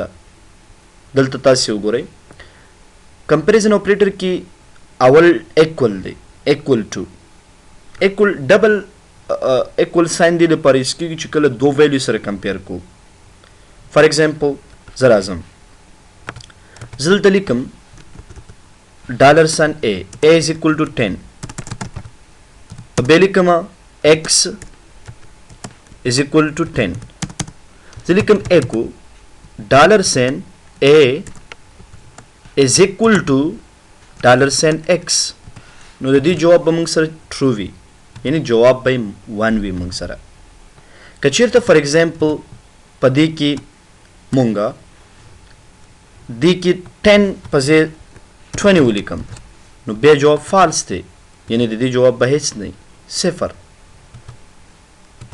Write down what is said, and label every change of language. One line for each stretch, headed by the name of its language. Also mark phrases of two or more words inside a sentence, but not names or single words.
Pashto: دلته تاسې وګورئ
English: comparison operator
Pashto: کې اول ایکول دی
English: equal to equal double equal sign
Pashto: دی لپاره یوز کېږي چې کله دو ویلیو سره کمپیر کوو.
English: for example
Pashto: زه راځم زه دلته لیکم
English: dollar sign a is equal to
Pashto: 10 بیا لیکم
English: x is equal to
Pashto: 10 زه لیکم
English: echo dollar sign a is equal to dollar sign
Pashto: x نو د دې جواب به موږ سره ټرو وي یعنی جواب به 1 وي موږ سره. که چېرته
English: for example
Pashto: په دې کې مونږ دې کې 10 په ځای 20 ولیکم نو بیا جواب فالس دی یعنی د دې جواب به هیڅ نه صفر.